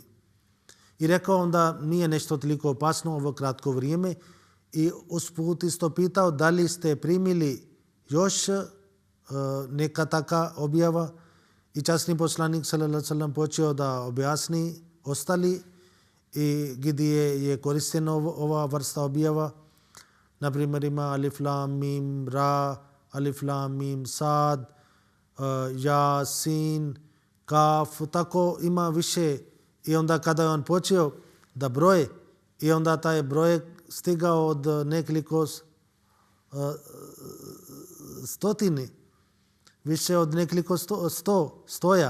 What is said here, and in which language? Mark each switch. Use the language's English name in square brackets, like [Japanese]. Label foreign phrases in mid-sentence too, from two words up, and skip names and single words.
[Bosnian] I rekao onda nije nešto toliko opasno ovo kratko vrijeme i usput isto pitao da li ste primili još neka taka objava i časni poslanik [Arabic] صلى الله عليه وسلم [Bosnian] počeo da objasni ostali i gdje je koristena ova vrsta objava. Na primjer ima [Arabic] ألف لام ميم را, ألف لام ميم صاد, يا سين, [Bosnian] kaf, tako ima više. I onda kada je on počeo da broje i onda taj broj stigao od nekoliko stotini, više od nekoliko stoja.